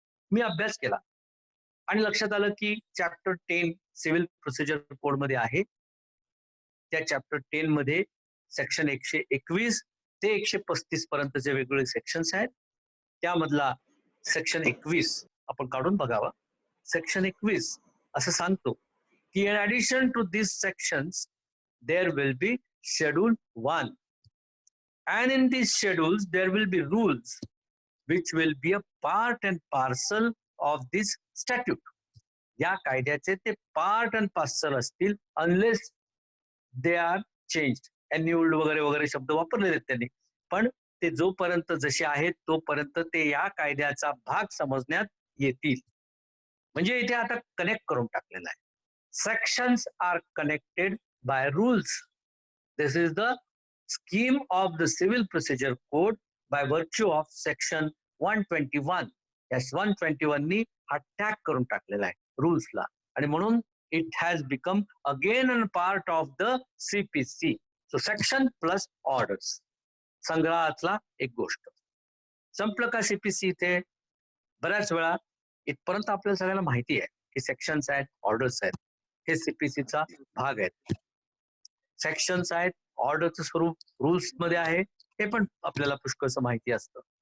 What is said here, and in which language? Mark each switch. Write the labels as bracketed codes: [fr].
[mr] मी अभ्यास केला आणि लक्षात आलं की चॅप्टर 10 सिव्हिल प्रोसिजर कोड मध्ये आहे. त्या चॅप्टर 10 मध्ये सेक्शन 121 ते 135 पर्यंतचे वेगवेगळे सेक्शन्स आहेत. त्यामधला सेक्शन 21 आपण काढून बघावा. सेक्शन 21 असं सांगतो की [en] In addition to this sections there will be schedule 1 and in these schedules there will be rules which will be a part and parcel of this statute. [mr] या कायद्याचे ते पार्ट अँड पार्सल असतील [en] Unless they are changed. [mr] एन्युअल्ड वगैरे वगैरे शब्द वापरलेले आहेत त्यांनी, पण ते जोपर्यंत जसे आहेत तोपर्यंत ते या कायद्याचा भाग समजण्यात येतील. म्हणजे इथे आता कनेक्ट करून टाकलेला आहे. [en] Sections are connected by rules. This is the scheme of the Civil Procedure Code by virtue of section 121. Yes, [mr] 121 नी हा टॅग करून टाकलेला आहे रूल्सला आणि म्हणून [en] it has become again a part of the CPC. So section plus orders. [mr] संग्रहातला एक गोष्ट. संपलं का CPC इथे? बऱ्याच वेळा इथपर्यंत आपल्याला सगळ्यांना माहिती आहे की सेक्शन्स आहेत, ऑर्डर्स आहेत, हे CPCचा भाग आहेत. सेक्शन्स आहेत, ऑर्डरचं स्वरूप रूल्स मध्ये आहे, हे पण आपल्याला पुष्कळसं माहिती असतं.